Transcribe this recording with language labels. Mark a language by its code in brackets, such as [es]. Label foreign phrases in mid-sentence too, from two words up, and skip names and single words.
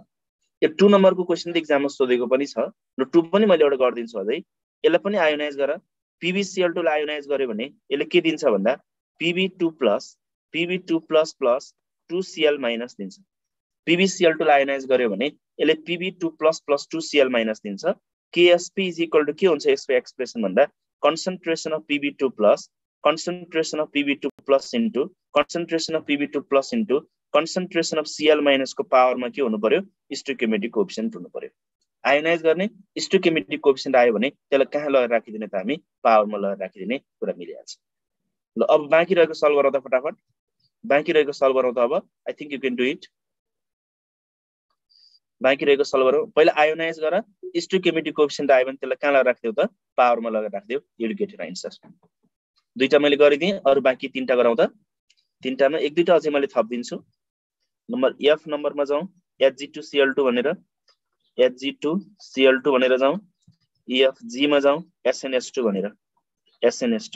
[ne] यो 2 नम्बरको क्वेशन एक्जाममा सोधेको पनि छ। ल 2 पनि मैले एउटा गर्दिन्छु अझै। यसलाई पनि आयोनाइज गर। PbCl2 लाई आयोनाइज गर्यो भने यसले के दिन्छ भन्दा Pb2 प्लस 2Cl माइनस दिन्छ। PbCl2 लाई आयोनाइज गर्यो भने यसले Pb2 प्लस 2Cl माइनस दिन्छ। KSP [en] is equal to [ne] के हुन्छ यसको एक्सप्रेसन भन्दा [en] concentration of Pb2 plus into concentration of Cl minus [ne] को पावरमा के हुनु पर्यो [en] stoichiometric coefficient [ne] हुनु पर्यो। आयोनाइज गर्ने [en] stoichiometric coefficient [ne] आयो भने त्यसलाई कहाँ लगेर राखिदिने त हामी पावरमा लगेर राखिदिने कुरा मिलिहाल्छ। ल अब बाँकी रहेको सल्भ गरौँ त फटाफट। बाँकी रहेको सल्भ गरौँ त अब। [en] I think you can do it. [ne] बाँकी रहेको सल्भ गरौँ। पहिला आयोनाइज गर। [en] stoichiometric coefficient [ne] आयो भने त्यसलाई कहाँ लगेर राख्दियौ त पावरमा लगेर राख्दियौ। [en] you will get your answer. [ne] दुईटा मैले गरिदिएँ। अरु बाँकी 3टा गरौँ त। 3टामा 1-2टा अझै मैले थप्दिन्छु। नम्बर एफ नम्बरमा जाउँ। Hg2Cl2 भनेर Hg2Cl2 भनेर जाउँ। EFG मा जाउँ SnS2 भनेर SnS2।